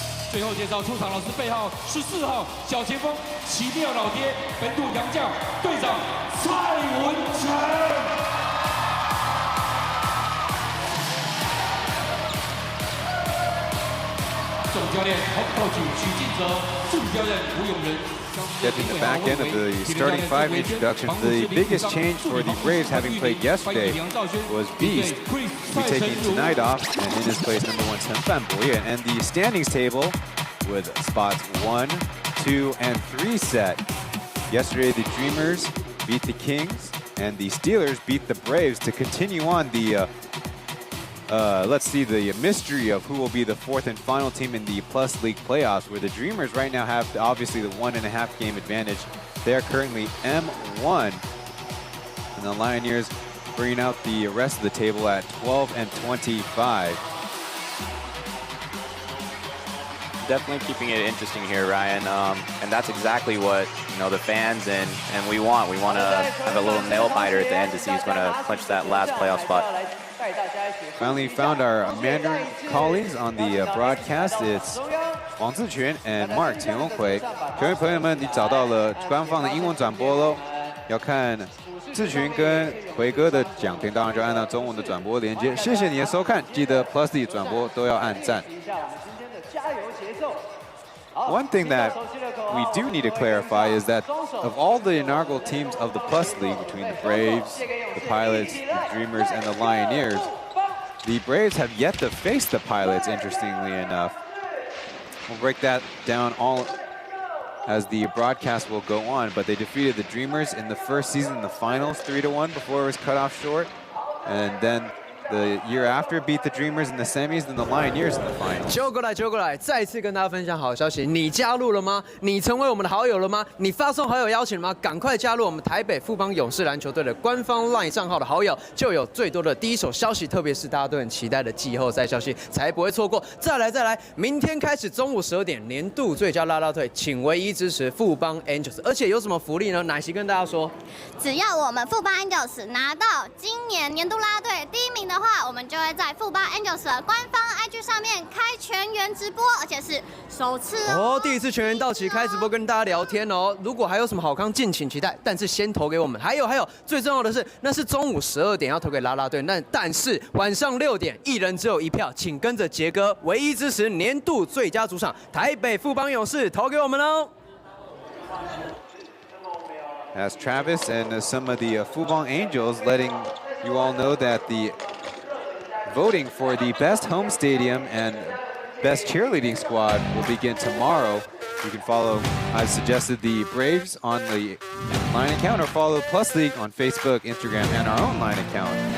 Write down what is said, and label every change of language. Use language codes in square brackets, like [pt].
[zh] 最后介绍出场老师背号14号小前锋奇妙老爹本土洋将队长蔡文成。总教练coach许晋哲，助教练吴永仁。 [en] Getting the back end of the starting five introduction, the biggest change for the Braves having played yesterday was Beast. We'll be taking tonight off, and in his place, number 1, Chen Pauian. And the standings table with spots 1, 2, and 3 set. Yesterday, the Dreamers beat the Kings, and the Steelers beat the Braves to continue on the let's see, the mystery of who will be the 4th and final team in the Plus League playoffs, where the Dreamers right now have obviously the 1.5 game advantage. They are currently M1, and the Lioneers bringing out the rest of the table at 12 and 25. Definitely keeping it interesting here, Ryan, and that's exactly what the fans and we want. We want to have a little nail biter at the end to see who's going to clinch that last playoff spot. Finally found our Mandarin colleagues on the broadcast. It's Wang Ziquan and Mark 田龙奎。 [zh] 各位朋友们，你找到了官方的英文转播喽。要看志群跟奎哥的奖评，当然就按照中文的转播连接。谢谢你的收看，记得 Plus D 转播都要按赞。 [en] One thing that we do need to clarify is that of all the inaugural teams of the Plus League between the Braves, the Pilots, the Dreamers, and the Lioneers, the Braves have yet to face the Pilots, interestingly enough. We'll break that down all as the broadcast will go on, but they defeated the Dreamers in the first season in the finals 3-1 before it was cut off short, and then the year after beat the Dreamers in the semis and the Lioneers in the finals. [zh] 揪过来，再次跟大家分享好消息，你加入了吗？你成为我们的好友了吗？你发送好友邀请了吗？赶快加入我们台北富邦勇士篮球队的官方 LINE 账号的好友，就有最多的第一手消息，特别是大家都很期待的季后赛消息，才不会错过。再来，明天开始中午12点，年度最佳啦啦队，请唯一支持富邦 Angels， 而且有什么福利呢？奶昔跟大家说，只要我们富邦 Angels 拿到今年年度啦啦队第1名的话，我们就会在富邦 Angels 的官方 IG 上面开全员直播，而且是首次哦。第一次全员到齐开直播跟大家聊天哦。如果还有什么好康，敬请期待。但是先投给我们。还有，最重要的是，那是中午12点要投给啦啦队，但是晚上6点，一人只有1票，请跟着杰哥唯一支持年度最佳主场台北富邦勇士投给我们哦。 [en] As Travis and some of the Fubon Angels letting you all know that the voting for the best home stadium and best cheerleading squad will begin tomorrow. You can follow, I've suggested, the Braves on the line account or follow Plus League on Facebook, Instagram, and our own line account.